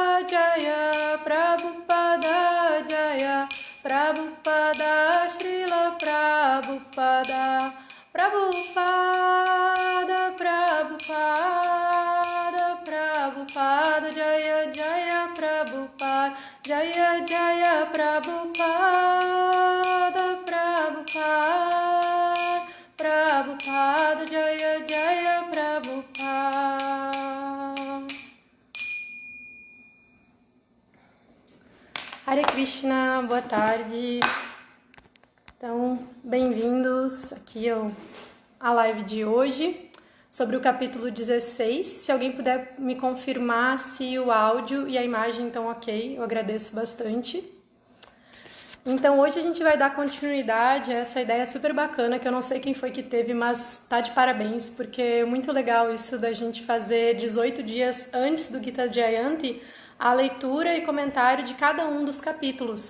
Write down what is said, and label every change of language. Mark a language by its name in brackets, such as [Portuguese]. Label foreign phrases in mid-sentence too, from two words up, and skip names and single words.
[Sanskrit] Jaya Prabhupada Srila Prabhupada Prabhupada Jaya Prabhupada Jaya Prabhupada Prabhupada Jaya Prabhupada. Hare Krishna, [Portuguese] boa tarde. Então, bem-vindos aqui à live de hoje sobre o capítulo 16. Se alguém puder me confirmar se o áudio e a imagem estão ok, eu agradeço bastante. Então, hoje a gente vai dar continuidade a essa ideia super bacana, que eu não sei quem foi que teve, mas tá de parabéns, porque é muito legal isso da gente fazer 18 dias antes do Gita Jayanti, a leitura e comentário de cada um dos capítulos.